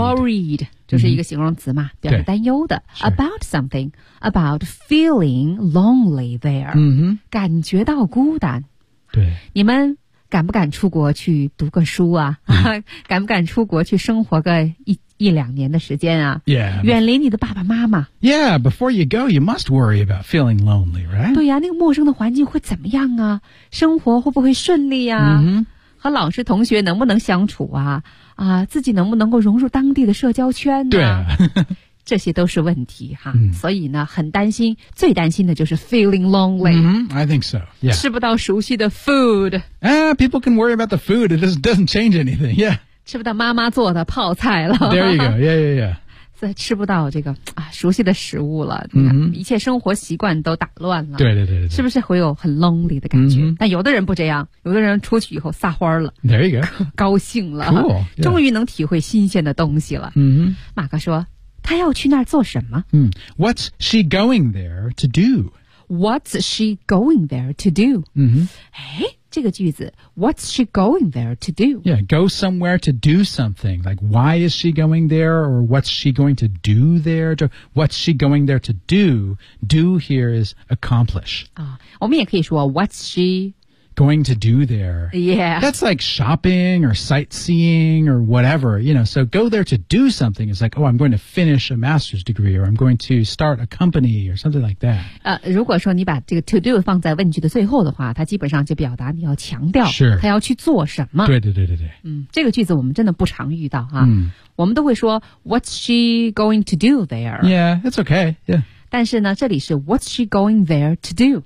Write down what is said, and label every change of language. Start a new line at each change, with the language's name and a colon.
Chinese: Worried. 就是一个形容词嘛、mm-hmm. 表示担忧的。
English: Sure. About something. About feeling lonely there.、 Mm-hmm.
Chinese: 感觉到孤单。对。你们敢不敢出国去读个书啊、 mm-hmm. 敢不敢出国去生活个一两年的时间啊
English: yeah,
Chinese: 远离你的爸爸妈妈
English: Yeah, before you go, you must worry about feeling lonely, right?
Chinese: 对呀、啊、那个陌生的环境会怎么样啊生活会不会顺利啊、 mm-hmm. 和老师同学能不能相处啊啊，自己能不能够融入当地的社交圈啊对啊这些都是问题哈、 mm. 所以呢很担心最担心的就是
English: feeling lonely、 mm-hmm, I think so、yeah.
Chinese: 吃不到熟悉的 food、
English: People can worry about the food It doesn't change anything, yeah
Chinese: 吃不到妈妈做的泡菜了。
English: There you go, yeah, yeah, yeah.
Chinese: 吃不到这个、啊、熟悉的食物了、 mm-hmm. 一切生活习惯都打乱了。对对对对。是不是会有很 lonely 的感觉、 mm-hmm. 但有的人不这样有的人出去以后撒欢了。
English: There you go.
Chinese: 高兴了。
English: Cool, yeah.
Chinese: 终于能体会新鲜的东西了。 Mm-hmm. 马克说他要去那儿做什么、
English: mm-hmm. What's she going there to do? What's she going there to do?、 Mm-hmm.
Chinese: 这个句子
English: What's she going there to do? Yeah, go somewhere to do something. Like, why is she going there? Or what's she going to do there? What's she going there to do? Do here is accomplish.
Chinese: 我们也可以说
English: What's she going to do there. Yeah. That's like shopping or sightseeing or whatever, you know. So go there to do something. It's like, oh, I'm going to finish a master's degree or I'm going to start a company or something like that.
Chinese: 如果说你把这个
English: to do
Chinese: 放在问句的最后的话，它基本上就表达你要强调他要去做什么。对对对对对。嗯，这个句子我们真的不常遇到哈。我们都会说
English: what's she going to do there? Yeah, it's okay. Yeah.
Chinese: 但是呢这里是
English: What's she going there to do?